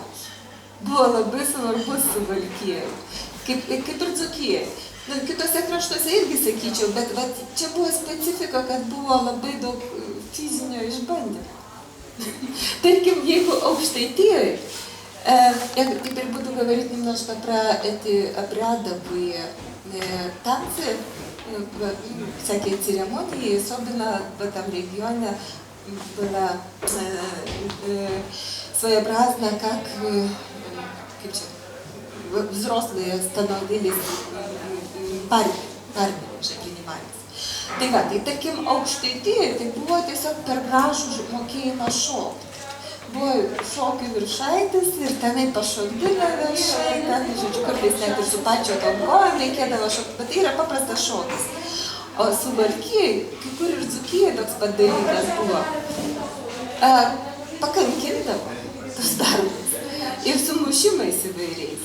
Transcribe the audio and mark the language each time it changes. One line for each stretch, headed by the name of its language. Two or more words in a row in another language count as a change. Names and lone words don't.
Lithuanian: Buvo labai svarbus Suvalkijai, kaip ir Dzūkijai. Kitose kraštuose irgi sakyčiau, bet čia buvo specifika, kad buvo labai daug fizinio išbandymo. Tarkim, jeigu Aukštaitijoje, kaip ir
Russian: буду говорить немножко про эти обрядовые танцы, всякие церемонии, особенно в этом регионе была своеобразно, как взрослые становились парнями уже принимались.
Lithuanian: Tai va, tai tarkim Aukštaitijoje tai buvo tiesiog per gražų mokėjimą šokti. Buvo šokių viršaitis ir tenai pašokdino viršai, ten, žodžiu, kartais net ir su pačio tom kojom reikėdavo šokti, bet tai yra paprastas šokis. O Suvalkijai, kai kur ir Dzūkijai toks pat dalykas buvo, pakankindavo tos darbus ir su mušimais įvairiais.